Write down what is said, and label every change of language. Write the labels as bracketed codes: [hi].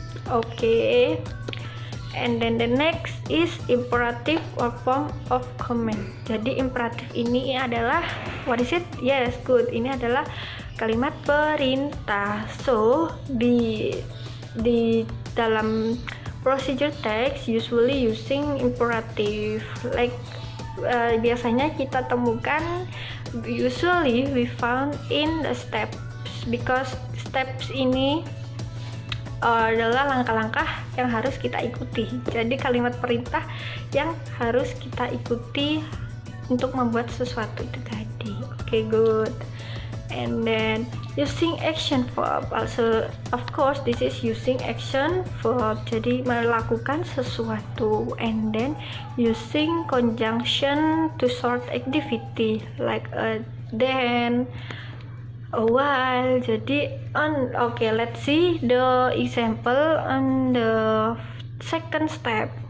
[en] Okay, and then the next is imperative or form of command. [id] Jadi imperatif ini adalah [en] what is it? Yes, good. [id] Ini adalah kalimat perintah. [en] So [id] di dalam [en] procedure text usually using imperative, like [id] biasanya kita temukan, [en] usually we found in the steps, because steps [id] ini adalah langkah-langkah yang harus kita ikuti. Jadi kalimat perintah yang harus kita ikuti untuk membuat sesuatu itu tadi. [en] Okay, good. And then using action verb. Also, of course, this is using action verb. [id] Jadi melakukan sesuatu, [en] and then using conjunction to short activity like a then, a while. Jadi okay, let's see the example on the second step.